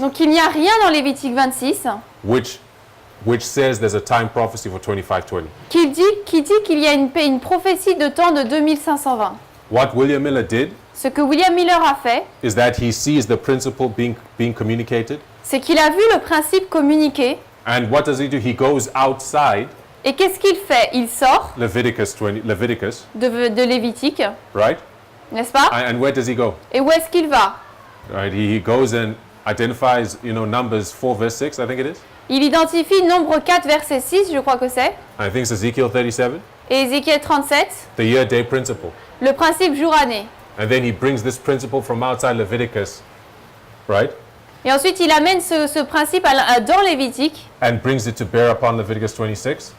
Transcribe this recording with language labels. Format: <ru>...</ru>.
<fr>Donc il n'y a rien dans Lévitique 26</fr> <en>which says there's a time prophecy for 25-20.</en> <fr>qui dit qu'il y a une prophétie de temps de 2520.</fr> <en>What William Miller did</en> <fr>Ce que William Miller a fait,</fr> <en>is that he sees the principle being communicated,</en> <fr>c'est qu'il a vu le principe communiqué.</fr> <en>and what does he do? He goes outside</en> <fr>Et qu'est-ce qu'il fait? Il sort</fr> <en>Leviticus,</en> <fr>de Lévitique,</fr> <en>right?</en> <fr>n'est-ce pas?</fr> <en>And where does he go?</en> <fr>Et où est-ce qu'il va?</fr> <en>Right? He goes and identifies, Numbers 4 verse 6, I think it is.</en> <fr>Il identifie Nombre 4, verset 6, je crois que c'est,</fr> <en>I think it's Ezekiel 37,</en> <fr>et Ézéchiel 37,</fr> <en>the year-day principle.</en> <fr>le principe jour-année.</fr> <en>And then he brings this principle from outside Leviticus, right?</en> <fr>Et ensuite, il amène ce principe dans Lévitique</fr> <en>and brings it to bear upon Leviticus 26.</en>